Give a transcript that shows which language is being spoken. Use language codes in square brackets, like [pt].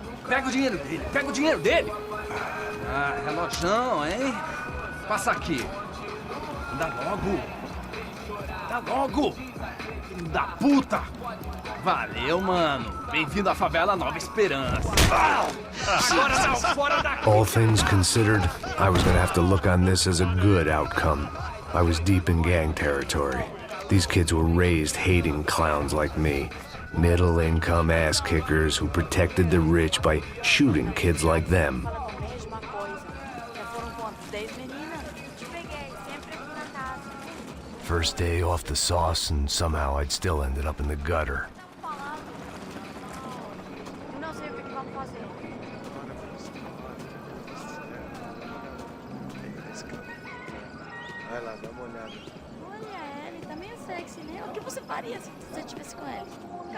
[pt] Pega o dinheiro dele, Ah, relojão, hein? Passa aqui. Dá logo. Filho da puta. Valeu, mano. Bem-vindo à favela Nova Esperança. Agora não, fora daqui. [en] All things considered, I was gonna have to look on this as a good outcome. I was deep in gang territory. These kids were raised hating clowns like me. Middle-income ass-kickers who protected the rich by shooting kids like them. First day off the sauce, and somehow I'd still ended up in the gutter. [pt] Não sei o que vamos fazer. Vai lá, dá uma olhada. Olha, ele tá meio sexy, né? O que você faria se você estivesse com ele?